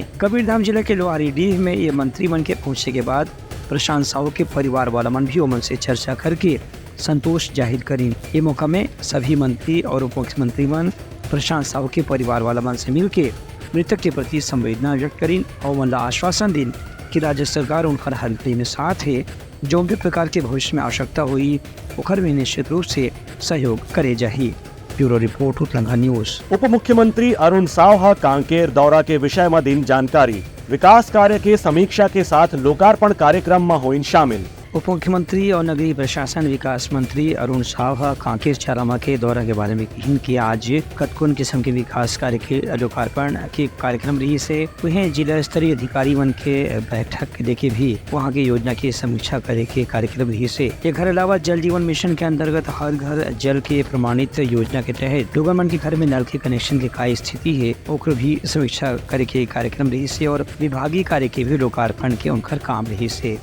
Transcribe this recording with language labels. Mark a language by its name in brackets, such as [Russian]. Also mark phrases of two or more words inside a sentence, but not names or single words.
[Chhattisgarhi] कबीरधाम जिले के लोहारीडीह में ये मंत्री मन के पहुंचने के बाद प्रशांत साहू के परिवार वाला मन भी उमन से चर्चा करके संतोष जाहिर करीन। ये मौका में सभी मंत्री और उप मुख्यमंत्री मन प्रशांत साहू के परिवार वाला मन से मिलके मृतक के प्रति संवेदना व्यक्त करीन और मनला आश्वासन दिन कि राज्य सरकार उनकर हल्के में साथ है। जो भी प्रकार के भविष्य में आवश्यकता हुई उखर में निश्चित रूप से सहयोग करे जाही। ब्यूरो रिपोर्ट उतलंघा न्यूज। उप मुख्यमंत्री अरुण साव कांकेर दौरा के विषय में दिन जानकारी। विकास कार्य के समीक्षा के साथ लोकार्पण कार्यक्रम में हुई शामिल। उप मुख्यमंत्री और नगरीय प्रशासन विकास मंत्री अरुण साव कांकेर चारामा के दौरा के बारे में कही कि आज कतकुन किस्म के विकास कार्य के लोकार्पण के कार्यक्रम रही से वहीं जिला स्तरीय अधिकारी मन के बैठक देके भी वहां की योजना की समीक्षा करे के कार्यक्रम रही से। एक अलावा जल जीवन मिशन के अंतर्गत हर घर जल के प्रमाणित योजना के तहत लोगों मन के घर में नल के कनेक्शन की काय स्थिति है ओकर भी समीक्षा करे के कार्यक्रम रही से और विभागीय कार्य के भी लोकार्पण के उनकर काम रही से।